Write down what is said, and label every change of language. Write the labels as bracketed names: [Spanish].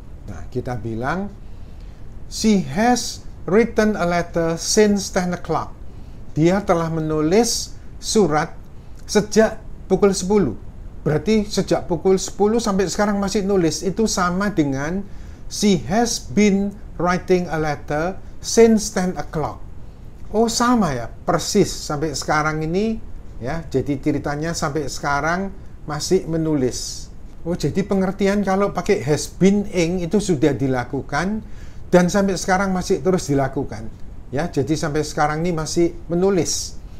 [Indonesian] Nah, kita bilang [English] she has written a letter since 10 o'clock. [Indonesian] Dia telah menulis surat sejak pukul 10. Berarti sejak pukul 10 sampai sekarang masih nulis. Itu sama dengan [English] she has been writing a letter since 10 o'clock. [Indonesian] Oh, sama ya, persis sampai sekarang ini ya. Jadi ceritanya sampai sekarang masih menulis. Oh, jadi pengertian kalau pakai has been ing itu sudah dilakukan dan sampai sekarang masih terus dilakukan. Ya, jadi sampai sekarang ini masih menulis.